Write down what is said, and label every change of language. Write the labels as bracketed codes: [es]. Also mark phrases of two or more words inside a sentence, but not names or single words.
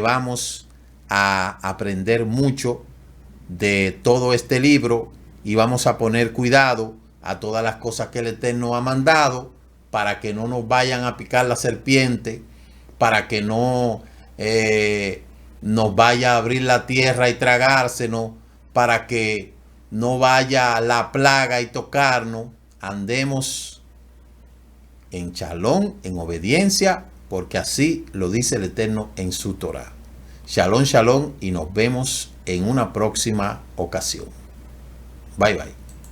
[es] vamos a aprender mucho de todo este libro y vamos a poner cuidado a todas las cosas que el Eterno ha mandado, para que no nos vayan a picar la serpiente, para que no nos vaya a abrir la tierra y tragársenos, para que no vaya la plaga y tocarnos. Andemos en shalom, en obediencia, porque así lo dice el Eterno en su Torah. [he] שלום שלום, [es] y nos vemos en una próxima ocasión. [en] Bye, bye.